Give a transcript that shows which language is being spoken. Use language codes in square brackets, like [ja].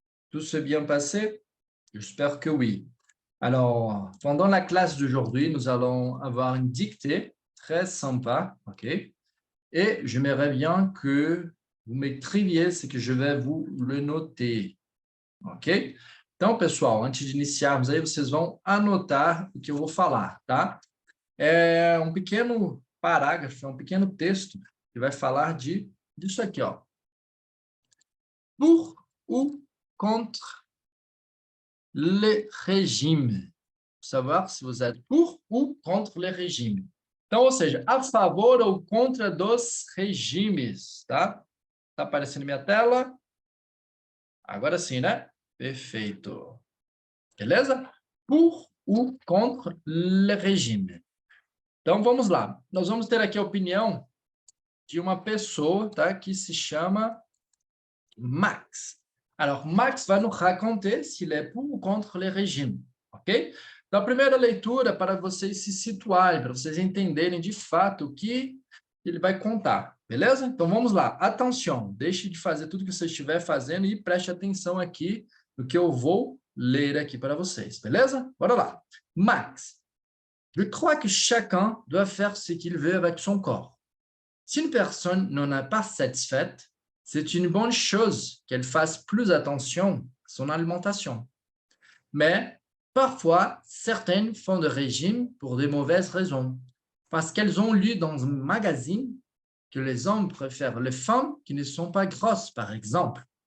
[fr] Tout s'est bien passé? J'espère que oui. Alors, pendant la classe d'aujourd'hui, nous allons avoir une dictée très sympa, ok? Et j'aimerais bien que vous m'écriviez ce que je vais vous le noter, ok? [pt] Então, pessoal, antes de iniciarmos aí, vocês vão anotar o que eu vou falar, tá? É um pequeno parágrafo, é um pequeno texto que vai falar disso aqui, ó. [fr] Pour ou contre le régime. Savoir [pt] se você é por ou contra o regime. Então, ou seja, a favor ou contra dos regimes, tá? Tá aparecendo minha tela? Agora sim, né? Perfeito. Beleza? [fr] Pour ou contre le régime. [pt] Então, vamos lá. Nós vamos ter aqui a opinião de uma pessoa, tá, que se chama Max. [fr] Alors, Max [pt] vai nos [fr] raconter s'il est pour ou contre le régime, ok? [pt] Então, a primeira leitura para vocês se situarem, para vocês entenderem de fato o que ele vai contar, beleza? Então, vamos lá. Atenção, deixe de fazer tudo que você estiver fazendo e preste atenção aqui no que eu vou ler aqui para vocês, beleza? Bora lá. [fr] Max, je crois que chacun doit faire ce qu'il veut avec son corps. Si une personne n'en est pas satisfaite, c'est une bonne chose qu'elle fasse plus attention à son alimentation. Mais parfois, certaines font de régime pour de mauvaises raisons, parce qu'elles ont lu dans un magazine que les hommes préfèrent les femmes qui ne sont pas grosses, par exemple.